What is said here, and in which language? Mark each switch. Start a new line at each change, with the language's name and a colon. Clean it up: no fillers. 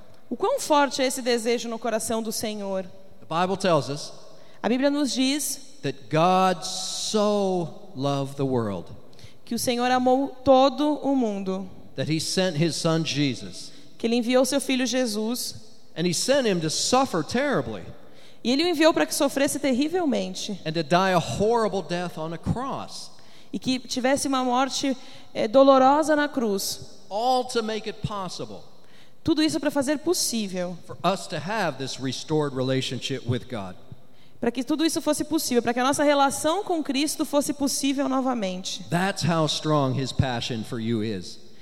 Portuguese: O quão forte é esse desejo no coração do Senhor?
English: The Bible tells us.
Portuguese: A Bíblia nos diz
English: that God so loved the world.
Portuguese: Que o Senhor amou todo o mundo.
English: That he sent his son Jesus.
Portuguese: Que ele enviou seu filho Jesus.
English: And he sent him to suffer terribly.
Portuguese: E ele o enviou para que sofresse terrivelmente.
English: And to die a horrible death on a cross.
Portuguese: E que tivesse uma morte dolorosa na cruz.
English: All to make it possible.
Portuguese: Tudo isso para fazer possível.
English: For us to have this restored relationship with God.
Portuguese: Para que tudo isso fosse possível, para que a nossa relação com Cristo fosse possível novamente.
English: That's how strong his passion for you is.